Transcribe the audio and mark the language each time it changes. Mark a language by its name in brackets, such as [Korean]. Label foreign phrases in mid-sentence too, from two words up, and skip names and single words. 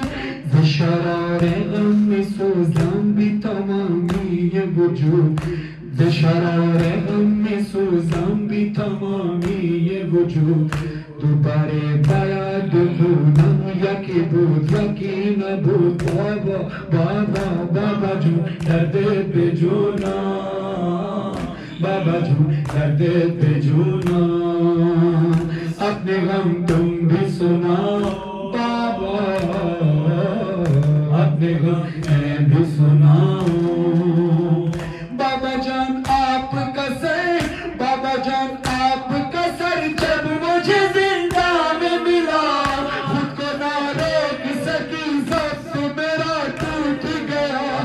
[Persian] ز شرار غم میسوزم بی تمامی وجود، ز شرار غم میسوزم بی تمامی وجود. دوباره باید بخونم یکی بود یکی نبود. بابا بابا بابا جون درد به جونا، بابا جون درد به جونا. [Urdu] اپنے غم تم بھی سناؤ، بابا اپنے غم میں بھی سناؤ. بابا جان آپ کا سر، بابا جان آپ کا سر جب مجھے زندہ میں ملا، خود کو نہ روک سکی ضبط میرا ٹوٹ گیا.